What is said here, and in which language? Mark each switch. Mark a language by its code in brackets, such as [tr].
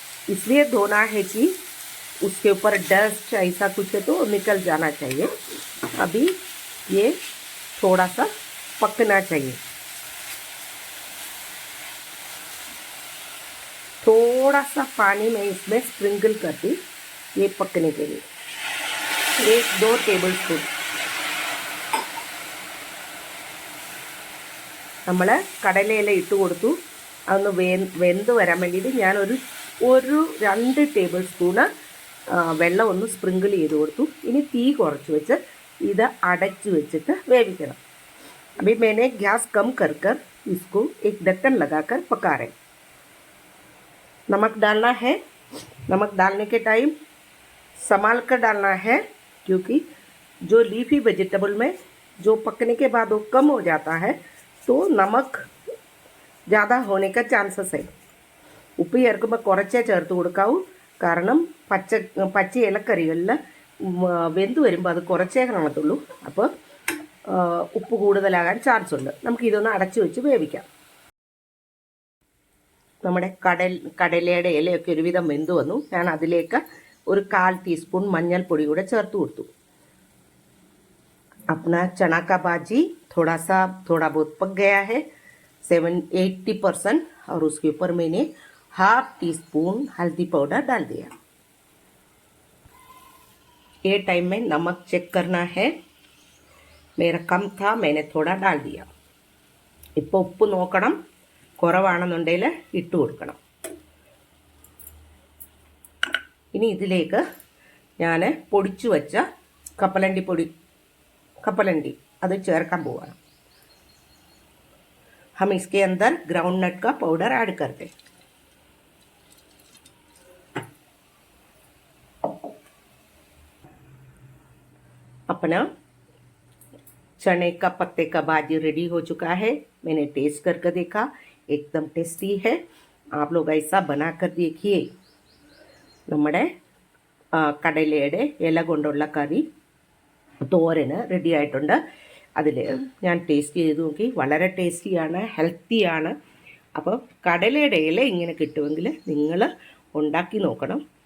[hi] इसलिए धोना है कि उसके ऊपर डस्ट ऐसा कुछ है तो निकल जाना चाहिए. अभी ये थोड़ा सा पकना चाहिए. थोड़ा सा पानी मैं इसमें स्प्रिंकल करती ये पकने के लिए. [ml] 1-2 ടേബിൾ സ്പൂൺ നമ്മൾ കടലയില ഇട്ട് കൊടുത്തു. അതൊന്ന് വെന്ത് വരാൻ വേണ്ടിയിട്ട് ഞാൻ ഒരു 2 ടേബിൾ സ്പൂണ് വെള്ളം ഒന്ന് സ്പ്രിങ്കിൾ ചെയ്ത് കൊടുത്തു. ഇനി തീ കുറച്ച് വെച്ച് ഇത് അടച്ച് വെച്ചിട്ട് വേവിക്കണം. [hi] अभी मैंने गैस कम कर इसको एक ढक्कन लगाकर पका रहे. नमक डालना है. नमक डालने के टाइम संभाल कर डालना है, क्योंकि जो लीफी वेजिटेबल में जो पकने के बाद वो कम हो जाता है तो नमक ज़्यादा होने का चांसेस है. [ml] ഉപ്പ് ചേർക്കുമ്പോൾ കുറച്ചേ ചേർത്ത് കൊടുക്കാവൂ. കാരണം പച്ച ഇലക്കറികളിൽ വെന്ത് വരുമ്പോൾ അത് കുറച്ചേ കാണത്തുള്ളൂ. അപ്പോൾ ഉപ്പ് കൂടുതലാകാൻ ചാൻസ് ഉണ്ട്. നമുക്ക് ഇതൊന്ന് അടച്ചു വെച്ച് വേവിക്കാം. നമ്മുടെ കടലയുടെ ഇലയൊക്കെ ഒരുവിധം വെന്ത് വന്നു. ഞാൻ അതിലേക്ക് ഒരു 1/4 ടീസ്പൂൺ മഞ്ഞൾപ്പൊടി കൂടെ ചേർത്ത് കൊടുത്തു. [hi] अपना चना का भाजी थोड़ा बहुत पक गया है 80%, और उसके ऊपर मैंने 1/2 टीस्पून हल्दी पाउडर डाल दिया. ये टाइम में नमक चेक करना है. मेरा कम था, मैंने थोड़ा डाल दिया. [ml] ഇപ്പോൾ ഉപ്പ് നോക്കണം, കുറവാണെന്നുണ്ടെങ്കിൽ ഇട്ട് കൊടുക്കണം. ഇനി ഇതിലേക്ക് ഞാൻ പൊടിച്ചു വെച്ച കപ്പലണ്ടി അത് ചേർക്കാൻ പോവാണ്. [hi] हम इसके अंदर ग्राउंड नट का पाउडर ऐड कर दें. अपना चने का पत्ते का भाजी रेडी हो चुका है. मैंने टेस्ट करके देखा, एकदम टेस्टी है. आप लोग ऐसा बना कर देखिए. [ml] നമ്മുടെ കടലയുടെ ഇല കൊണ്ടുള്ള കറി തോരന് റെഡി ആയിട്ടുണ്ട്. അതിൽ ഞാൻ ടേസ്റ്റ് ചെയ്ത് നോക്കി, വളരെ ടേസ്റ്റിയാണ്, ഹെൽത്തിയാണ്. അപ്പോൾ കടലയുടെ ഇല ഇങ്ങനെ കിട്ടുമെങ്കിൽ നിങ്ങൾ ഉണ്ടാക്കി നോക്കണം.